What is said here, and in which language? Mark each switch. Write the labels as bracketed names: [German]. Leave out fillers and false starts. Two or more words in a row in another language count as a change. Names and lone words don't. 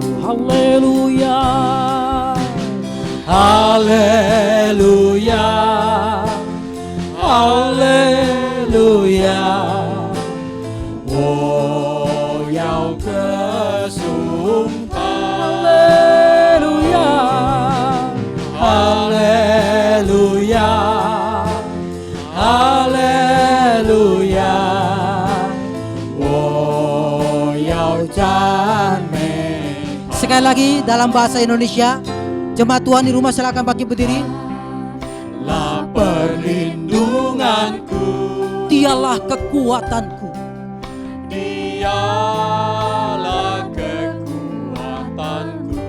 [Chinese] 哈利路亚，哈利路亚，哈利路亚，我要歌颂他。哈利路亚，哈利路亚，我要赞美。 [Indonesian] Sekali lagi dalam bahasa Indonesia, jemaat Tuhan di rumah silakan bangkit berdiri. Lah perlindunganku, Dialah kekuatanku. Dialah kekuatanku,